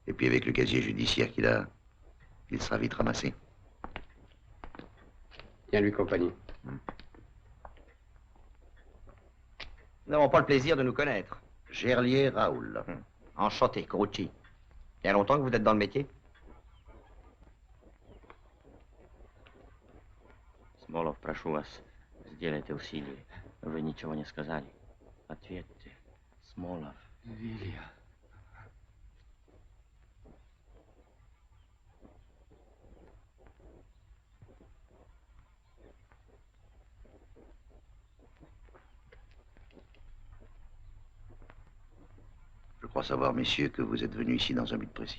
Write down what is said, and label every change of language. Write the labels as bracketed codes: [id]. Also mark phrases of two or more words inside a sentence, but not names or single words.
[fr] Et puis avec le casier judiciaire qu'il a, il sera vite ramassé. Tiens lui compagnie. Nous n'avons pas le plaisir de nous connaître. Gerlier Raoul. Enchanté, Carucci. Il y a longtemps que vous êtes dans le métier? [ru] Смолов, прошу вас, сделайте усилие. Вы ничего не сказали. Ответьте. Смолов. Лилия. [fr] Je crois savoir, messieurs, que vous êtes venus ici dans un but précis.